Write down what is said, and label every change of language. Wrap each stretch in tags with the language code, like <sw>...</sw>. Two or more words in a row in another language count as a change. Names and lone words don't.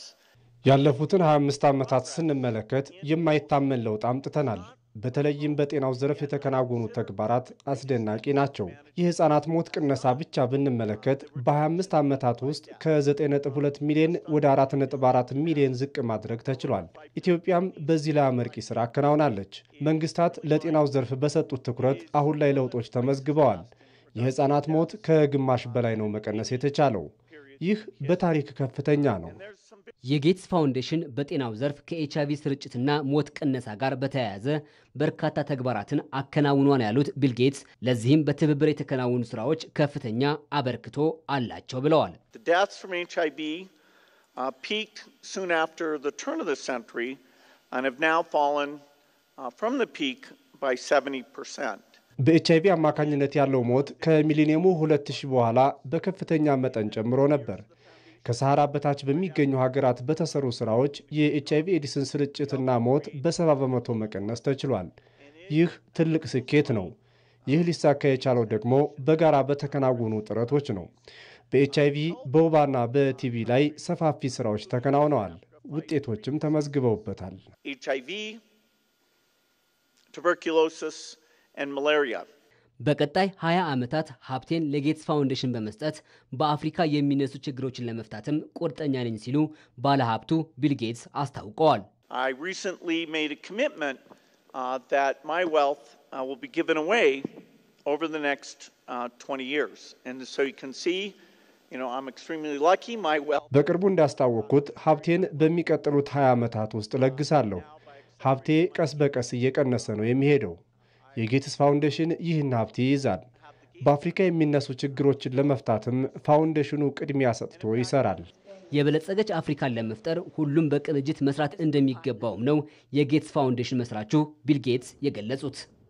<am>ያለፉትን 25 ዓመታት ስንመለከት የማይታመን ለውጥ አምጥተናል። በተለይም በጤናው ዘርፍ የተከናወኑ ተግባራት አስደናቂ ናቸው። የህፃናት ሞት ቅነሳ ብቻ ብንመለከት በ25 ዓመታት ውስጥ ከ9.2 ሚሊዮን ወደ 4.4 ሚሊዮን ዝቅ ማድረግ ተችሏል። ኢትዮጵያም በዚህ ላይ አመርቂ ስራ አከናውናለች። መንግስታት ለጤናው ዘርፍ በሰጡት ትኩረት አሁን ላይ ለውጦች ተመዝግበዋል። የህፃናት ሞት ከግማሽ በላይ ነው መቀነስ የተቻለው። ይህ በታሪክ ከፍተኛ ነው። የጌትስ ፋውንዴሽን በጤናው ዘርፍ ከኤችአይቪ ስርጭትና ሞት ቅነሳ ጋር በተያያዘ በርካታ ተግባራትን አከናውኗል ያሉት ቢል ጌትስ ለዚህም በትብብር የተከናወኑ ስራዎች ከፍተኛ አበርክቶ አላቸው ብለዋል።</am> <en>The deaths from HIV peaked soon after the turn of the century and have now fallen from the peak by 70%.</en> <am>በኤችአይቪ አማካኝነት ያለው ሞት ከሚሊኒየሙ 2000 በኋላ በከፍተኛ መጠን ጨምሮ ነበር። ከሰሃራ በታች በሚገኙ ሀገራት በተሰሩ ስራዎች የኤችአይቪ ኤዲስን ስርጭትና ሞት በ70 በመቶ መቀነስ ተችሏል። ይህ ትልቅ ስኬት ነው። ይህ ሊሳካ የቻለው ደግሞ በጋራ በተከናወኑ ጥረቶች ነው። በኤችአይቪ በወባና በቲቪ ላይ ሰፋፊ ስራዎች ተከናውነዋል። ውጤቶችም ተመዝግበውበታል።</am> <en>HIV, tuberculosis and malaria.</en> <am>በቀጣይ 20 ዓመታት ሀብቴን ለጌትስ ፋውንዴሽን በመስጠት በአፍሪካ የሚነሱ ችግሮችን ለመፍታትም ቁርጠኛ ነኝ ሲሉ ባለሀብቱ ቢል ጌትስ አስታውቀዋል።</am> <en>I recently made a commitment that my wealth will be given away over the next 20 years. And so you can see, I'm extremely lucky. My wealth.</en> <am>በቅርቡ እንዳስታወቅኩት ሀብቴን በሚቀጥሉት 20 ዓመታት ውስጥ ለግሳለሁ። ሀብቴ ቀስ በቀስ እየቀነሰ ነው የሚሄደው። የጌትስ ፋውንዴሽን ይህን ሀብት ይይዛል። በአፍሪካ የሚነሱ ችግሮችን ለመፍታትም ፋውንዴሽኑ ቅድሚያ ሰጥቶ ይሰራል። የበለጸገች አፍሪካን ለመፍጠር ሁሉም በቅንጅት መስራት እንደሚገባውም ነው የጌትስ ፋውንዴሽን መስራቹ ቢል ጌትስ የገለጹት።</am>